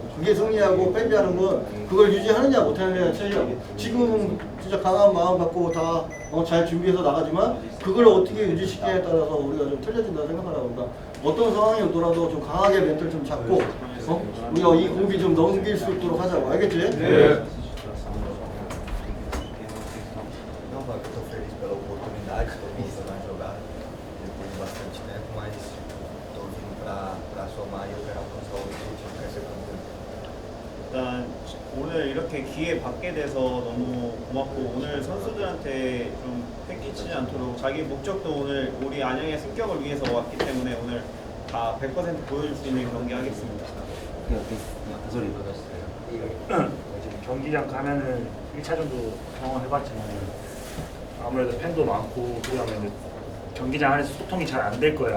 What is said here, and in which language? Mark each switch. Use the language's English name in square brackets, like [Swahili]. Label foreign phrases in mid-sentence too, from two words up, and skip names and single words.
[Korean] 그게 승리하고 패배하는 건 그걸 유지하느냐 못하느냐 차이야. 지금은 진짜 강한 마음 갖고 다 잘 준비해서 나가지만, 그걸 어떻게 유지시키냐에 따라서 우리가 좀 틀려진다 생각하라고. 그러니까 어떤 상황이 오더라도 좀 강하게 멘트를 좀 잡고 우리가 이 공기 좀 넘길 수 있도록 하자고. 알겠지? 네. [Portuguese] Não, eu estou feliz pela oportunidade, estou começando a jogar depois de bastante tempo, mas estou vindo para somar e eu quero alcançar o objetivo que é ser campeão. [Korean] 일단 오늘 이렇게 기회 받게 돼서 너무 고맙고, 오늘 선수들한테 좀 뺏기치지 않도록 자기 목적도 오늘 우리 안양의 승격을 위해서 왔기 때문에 오늘 다 100% 보여줄 수 있는 경기 하겠습니다. 그 소리 지금 경기장 가면은 1차전도 경험해봤지만 아무래도 팬도 많고, 그다음에 경기장 안에서 소통이 잘 안 될 거야.